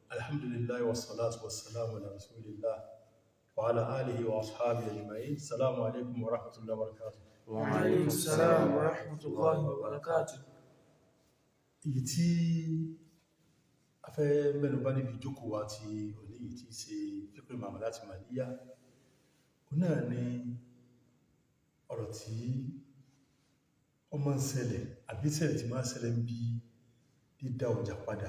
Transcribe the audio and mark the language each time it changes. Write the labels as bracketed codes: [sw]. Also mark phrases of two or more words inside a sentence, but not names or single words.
[ar] الحمد لله والصلاة والسلام على رسول الله وعلى آله وأصحابه أجمعين. السلام عليكم ورحمة الله وبركاته. وعليكم السلام ورحمة الله وبركاته. [yo] Èyí tí a fẹ́ mẹ́nu bà níbi ìjókòó wa tí òní yìí tí ṣe [ar] فقه المعاملات المالية. [yo] Ó náà ni ọ̀rọ̀ tí ó máa ń ṣẹlẹ̀ àbí ṣẹlẹ̀ tí máa ń ṣẹlẹ̀ ń bí dídá ọjà padà.